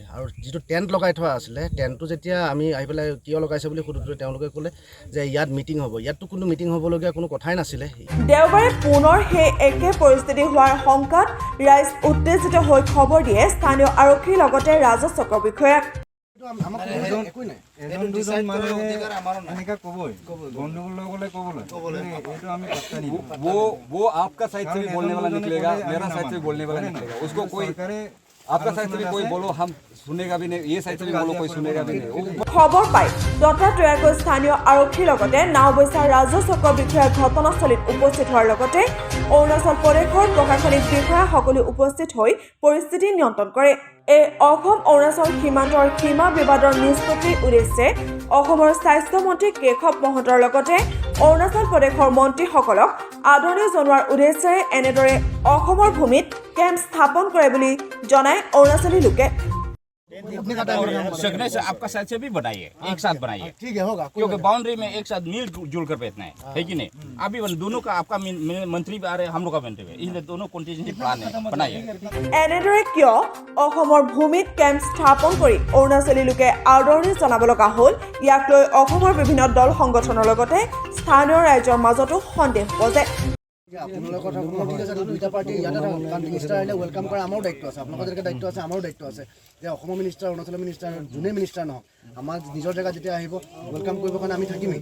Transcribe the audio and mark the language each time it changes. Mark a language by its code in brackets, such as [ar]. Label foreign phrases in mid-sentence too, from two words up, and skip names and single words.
[as] আৰু যিটো টেণ্ট লগাই থোৱা আছিলে, টেণ্টটো যেতিয়া আমি আহি পেলাই কিয় লগাইছে বুলি সুধোঁতে তেওঁলোকে ক'লে যে ইয়াত মিটিং হ'ব। ইয়াততো কোনো মিটিং হ'বলগীয়া কোনো কথাই নাছিলে। দেওবাৰে পুনৰ সেই একে পৰিস্থিতি হোৱাৰ শংকাত ৰাইজ উত্তেজিত হৈ খবৰ দিয়ে স্থানীয় আৰক্ষীৰ লগতে ৰাজহ বিষয়াক। [hi] वो आपका साइड से भी बोलने वाला निकलेगा, मेरा साइड से भी बोलने वाला निकलेगा। उसको कोई आपका साइड से भी कोई बोलो हम सुनेगा भी नहीं, ये साइड से भी बोलो कोई सुनेगा भी नहीं। [as] খবৰ পাই ততাতৈয়াকৈ স্থানীয় আৰক্ষীৰ লগতে নাওবৈচা ৰাজহ বিষয়াৰ ঘটনাস্থলীত উপস্থিত হোৱাৰ লগতে অৰুণাচল প্ৰদেশৰ প্ৰশাসনিক বিষয়াসকলো উপস্থিত হৈ পৰিস্থিতি নিয়ন্ত্ৰণ কৰে। এই অসম অৰুণাচল সীমান্তৰ সীমা বিবাদৰ নিষ্পত্তিৰ উদ্দেশ্যে অসমৰ স্বাস্থ্যমন্ত্ৰী কেশৱ মহন্তৰ লগতে অৰুণাচল প্ৰদেশৰ মন্ত্ৰীসকলক আদৰণি জনোৱাৰ উদ্দেশ্যেৰে এনেদৰে অসমৰ ভূমিত কেম্প স্থাপন কৰে বুলি জনায় অৰুণাচলী লোকে। [hi] सकने से आपका साइड से भी बनाइए, एक साथ बनाइए, ठीक है, होगा, क्योंकि बाउंड्री में एक साथ मिलजुल कर बैठना है कि नहीं। अभी दोनों का आपका मंत्री भी आ रहे हैं, हम लोग का मंत्री भी, इसलिए दोनों [en] contingency plan [hi] है बनाइए। [as] এনেদৰে কিয় অসমৰ ভূমিত কেম্প স্থাপন কৰি অৰুণাচলী লোকে আদৰণি জনাব লগা হ'ল, ইয়াক লৈ অসমৰ বিভিন্ন দল সংগঠনৰ লগতে স্থানীয় ৰাইজৰ মাজতো সন্দেহ উপজে। আপোনালোকৰ কথা ঠিক আছে, 2টা পাৰ্টি ইয়াতে থাকক, কাৰণ মিনিষ্টাৰ আহিলে ৱেলকাম কৰা আমাৰো দায়িত্ব আছে, আপোনালোকৰ যেনেকৈ দায়িত্ব আছে আমাৰো দায়িত্ব আছে যে অসমৰ মিনিষ্টাৰ, অৰুণাচলৰ মিনিষ্টাৰ, যোনেই মিনিষ্টাৰ নহওক, আমাৰ নিজৰ জেগাত যেতিয়া আহিব ৱেলকাম কৰিবৰ কাৰণে আমি থাকিমেই।